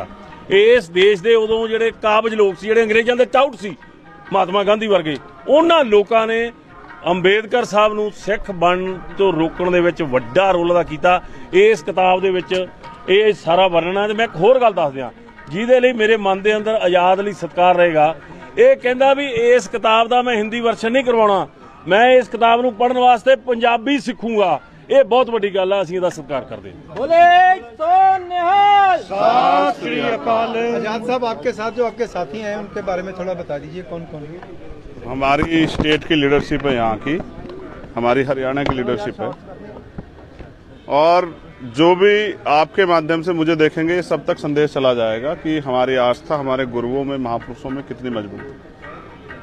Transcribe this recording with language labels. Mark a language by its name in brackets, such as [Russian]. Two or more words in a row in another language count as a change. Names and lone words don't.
[Punjabi] ਇਸ ਦੇਸ਼ ਦੇ ਉਦੋਂ ਜਿਹੜੇ ਕਾਬਜ ਲੋਕ ਸੀ, ਜਿਹੜੇ ਅੰਗਰੇਜ਼ਾਂ ਦੇ ਟਾਊਟ ਸੀ, ਮਹਾਤਮਾ ਗਾਂਧੀ ਵਰਗੇ, ਉਹਨਾਂ ਲੋਕਾਂ ਨੇ ਅੰਬੇਦਕਰ ਸਾਹਿਬ ਨੂੰ ਸਿੱਖ ਬਣਨ ਤੋਂ ਰੋਕਣ ਦੇ ਵਿੱਚ ਵੱਡਾ ਰੋਲ ਅਦਾ ਕੀਤਾ। ਇਸ ਕਿਤਾਬ ਦੇ ਵਿੱਚ ਇਹ ਸਾਰਾ ਵਰਣਨ ਹੈ। ਤੇ ਮੈਂ ਇੱਕ ਹੋਰ ਗੱਲ ਦੱਸ ਦਿਆਂ ਜਿਹਦੇ ਲਈ ਮੇਰੇ ਮਨ ਦੇ ਅੰਦਰ ਆਜ਼ਾਦ ਲਈ ਸਤਿਕਾਰ ਰਹੇਗਾ। ਇਹ ਕਹਿੰਦਾ ਵੀ ਇਸ ਕਿਤਾਬ ਦਾ ਮੈਂ ਹਿੰਦੀ ਵਰਸ਼ਨ ਨਹੀਂ ਕਰਵਾਉਣਾ, ਮੈਂ ਇਸ ਕਿਤਾਬ ਨੂੰ ਪੜ੍ਹਨ ਵਾਸਤੇ ਪੰਜਾਬੀ ਸਿੱਖੂੰਗਾ। ਯੇ ਬਹੁਤ ਬੜੀ ਗਲ ਹੈ, ਅਸੀਂ ਇਹਦਾ ਸਤਕਾਰ ਕਰਦੇ ਹਾਂ। ਬੋਲੇ ਤੋ ਨਿਹਾਲ ਸਤ ਸ੍ਰੀ ਅਕਾਲ। [Hindi] आजाद साहब, आपके साथ जो आपके साथी हैं उनके बारे में थोड़ा बता दीजिए, कौन कौन है? हमारी स्टेट की लीडरशिप है, यहाँ की हमारी हरियाणा की लीडरशिप है, और जो भी आपके माध्यम से मुझे देखेंगे सब तक संदेश चला जाएगा कि हमारी आस्था हमारे गुरुओं में, महापुरुषों में कितनी मजबूत है।